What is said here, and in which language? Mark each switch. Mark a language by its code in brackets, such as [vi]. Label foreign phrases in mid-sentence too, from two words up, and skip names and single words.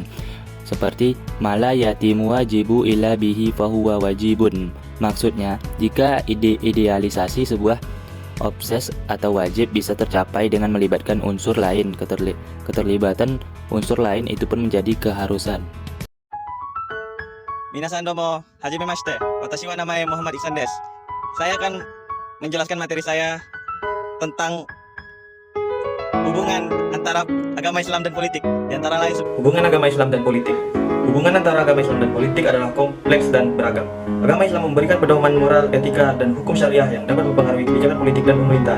[ar] Seperti ما لا يتم الواجب إلا به فهو واجب. [id] Maksudnya, jika idealisasi sebuah obses atau wajib bisa tercapai dengan melibatkan unsur lain, keterlibatan unsur lain itu pun menjadi keharusan. [ja] 皆さん、どうも、はじめまして. Watashi wa namae Muhammad Iksan desu. [id] Saya akan menjelaskan materi saya tentang hubungan antara agama Islam dan politik. Di antara lain hubungan agama Islam dan politik. Hubungan antara agama Islam dan politik adalah kompleks dan beragam. Agama Islam memberikan pedoman moral, etika, dan hukum syariah yang dapat mempengaruhi kebijakan politik dan pemerintahan.